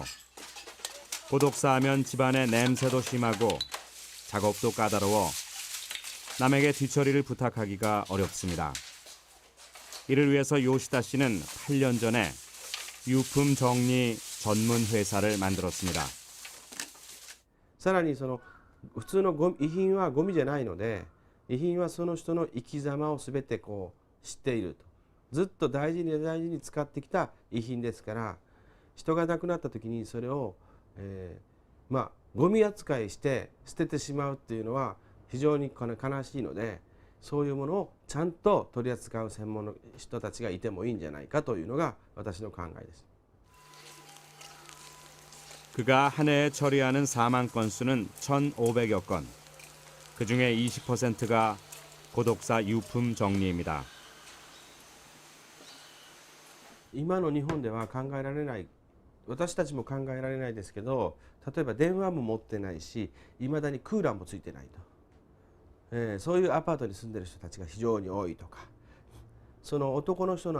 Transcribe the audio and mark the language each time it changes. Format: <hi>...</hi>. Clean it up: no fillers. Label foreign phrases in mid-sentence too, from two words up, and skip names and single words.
<ko>고독사하면 집안의 냄새도 심하고 작업도 까다로워 남에게 뒤처리를 부탁하기가 어렵습니다. 이를 위해서 요시다 씨는 8년 전에 유품 정리 전문 회사를 만들었습니다.</ko> <ja>さらに普通の遺品はゴミじゃないので、遺品はその人の生き様を全て知っていると。ずっと大事に使ってきた遺品ですから、人が亡くなった時にそれを、ゴミ扱いして捨ててしまうっていうのは非常に悲しいので、そういうものをちゃんと取り扱う専門の人たちがいてもいいんじゃないかというのが私の考えです。</ja> <ko>그가 한 해에 처리하는 사망 건수는 1,500여 건. 그중에 20%가 고독사 유품 정리입니다.</ko> <ja>今の日本では考えられない、私たちも考えられないですけど、例えば電話も持ってないし、いまだにクーラーもついてないと、そういうアパートに住んでる人たちが非常に多いとか、その男の人の</ja>